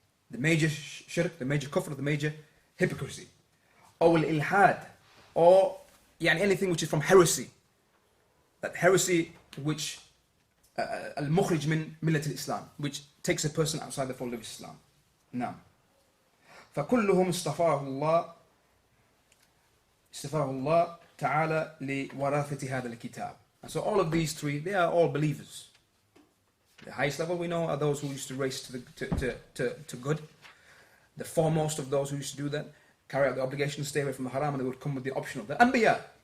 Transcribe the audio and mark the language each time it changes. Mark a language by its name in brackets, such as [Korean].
[English] The major shirk, the major kufr, the major hypocrisy. Or al-ilhad, or anything which is from heresy. That heresy which [Arabic] al-mukhrij min millat al-Islam, [English] which takes a person outside the fold of Islam. [Arabic] Now, فكلهم اصطفاه الله تعالى لوراثة هذا الكتاب. [English] And so all of these three, they are all believers. The highest level we know are those who used to race to good. The foremost of those who used to do that, carry out the obligation, stay away from the haram, and they would come with the option of the anbiya.